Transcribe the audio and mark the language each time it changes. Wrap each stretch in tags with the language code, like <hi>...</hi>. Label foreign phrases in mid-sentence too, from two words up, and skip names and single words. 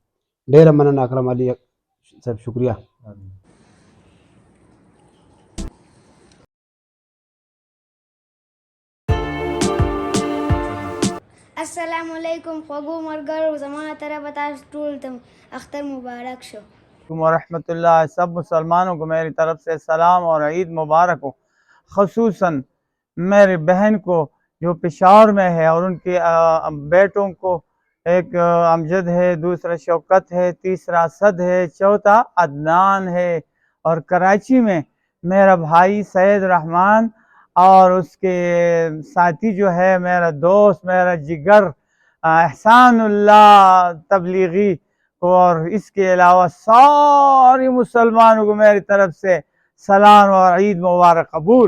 <ps>ډېره مننه اکرم علي صاحب، شکریه.</ps> <ar>السلام علیکم</ar> <ps>خوږو ملګرو، زما طرفه تاسو ټول ته اختر مبارک شو.</ps> <ar>ورحمۃ اللہ.</ar> <ur>سب مسلمانوں کو میری طرف سے سلام اور عید مبارک ہو. خصوصاً میری بہن کو جو پشاور میں ہے اور ان کے بیٹوں کو ایک امجد ہے، دوسرا شوکت ہے، تیسرا اسد ہے، چوتھا عدنان ہے، اور کراچی میں میرا بھائی سید رحمان اور اس کے ساتھی جو ہے میرا دوست میرا جگر احسان اللہ تبلیغی، اور اس کے علاوہ سارے مسلمانوں کو میری طرف سے سلام اور عید مبارک قبول.</ur>